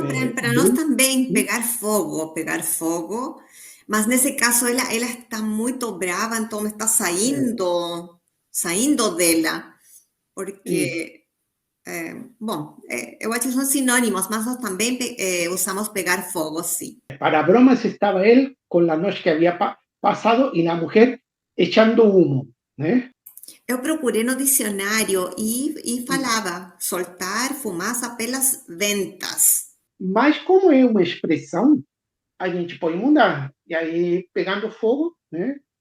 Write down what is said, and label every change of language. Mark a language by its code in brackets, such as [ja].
[pt] Não, para nós também pegar fogo, mas nesse caso ela está muito brava, então está saindo dela, Isso. porque, bom, eu acho que são sinônimos, mas nós também usamos pegar fogo, sim. [es] Para bromas estaba él con la noche que había pasado y la mujer echando humo, ¿eh? [pt] Eu procurei no dicionário e falava soltar fumaça pelas ventas. Mas como é uma expressão, a gente pode mudar. E aí, pegando fogo, né?